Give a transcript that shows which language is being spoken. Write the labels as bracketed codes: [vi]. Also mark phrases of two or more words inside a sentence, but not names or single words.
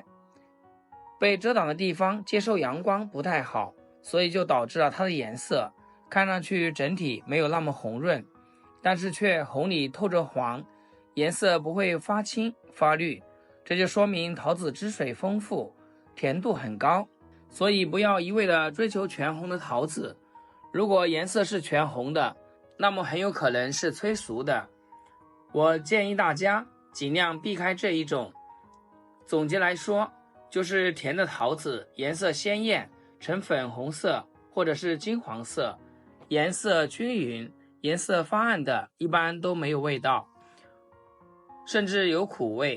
[zh] 被遮擋的地方接受陽光不太好，所以就導致了它的顏色看上去整體沒有那麼紅潤，但是卻紅裡透着黃，顏色不會發青發綠，這就說明桃子汁水豐富，甜度很高。所以不要一味的追求全紅的桃子，如果顏色是全紅的，那麼很有可能是催熟的。我建議大家盡量避開這一種。總結來說，就是甜的桃子顏色鮮豔，呈粉紅色或者是金黃色，顏色均勻，顏色發暗的一般都沒有味道，甚至有苦味。